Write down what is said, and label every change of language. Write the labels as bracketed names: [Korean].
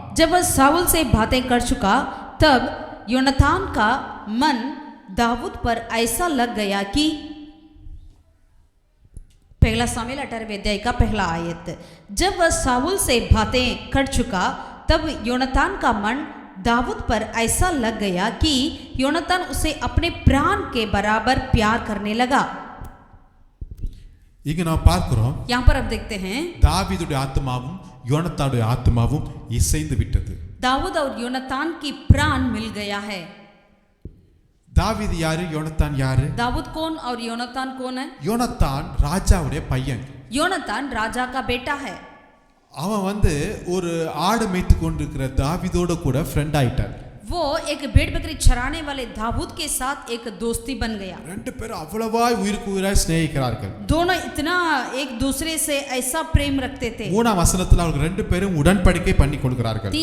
[Hindi] जब वह साउल से बातें कर चुका तब योनातान का मन दाऊद पर ऐसा लग गया कि पहला सामुएल 18वें अध्याय का पहला आयत। जब वह साउल से बातें कर चुका तब योनातान का मन दाऊद पर ऐसा लग गया कि योनातान उसे अपने प्राण के बराबर प्यार करने लगा। [Tamil] இங்க நாம் பார்க்கிறோம் [Hindi] यहाँ पर अब देखते हैं [Tamil] தாவீதுடைய ஆத்மாவும் யோனத்தானுடைய ஆத்மாவும் இசைந்து விட்டது. [Hindi] दाऊद और योनातान की प्राण मिल गया है। [Tamil] தாவீது யாரு, யோனத்தான் யாரு? [Hindi] दाऊद कौन और योनातान कौन है? [Tamil] யோனத்தான் ராஜாவுடைய பையன். [Hindi] योनातान राजा का बेटा है। [Tamil] அவன் ஒரு ஆடு மேய்த்து கொண்டிருக்கிற தாவீதோட கூட ஃப்ரெண்ட் ஆயிட்டான். [Hindi] वो एक भेड़ बकरी चराने वाले दाऊद के साथ एक दोस्ती बन गया। [Tamil] ரெண்டு பேரும் அவ்வளவாய் உயிருக்கு உயிராய் சிநேகிக்கிறார்கள். [Hindi] दोनों इतना एक दूसरे से ऐसा प्रेम रखते थे। [Tamil] 3ஆம் வசனத்துல அவங்க ரெண்டு பேரும் உடன்படிக்கை பண்ணி கொள்கிறார்கள்.